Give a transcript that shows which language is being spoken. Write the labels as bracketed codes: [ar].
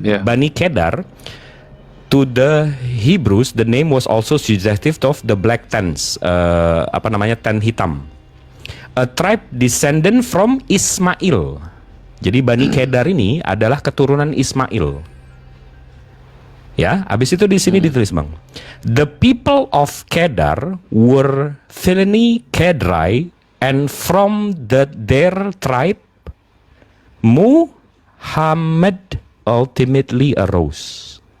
[en] Bani Kedar, to the Hebrews the name was also suggestive of the black tents, tent hitam, a tribe descendant from Ismail. [id] Jadi Bani Kedar ini adalah keturunan Ismail. Ya, habis itu di sini ditulis Bang, [en] the people of Kedar were Phileni Kedrai, and from their tribe Muhammad ultimately arose.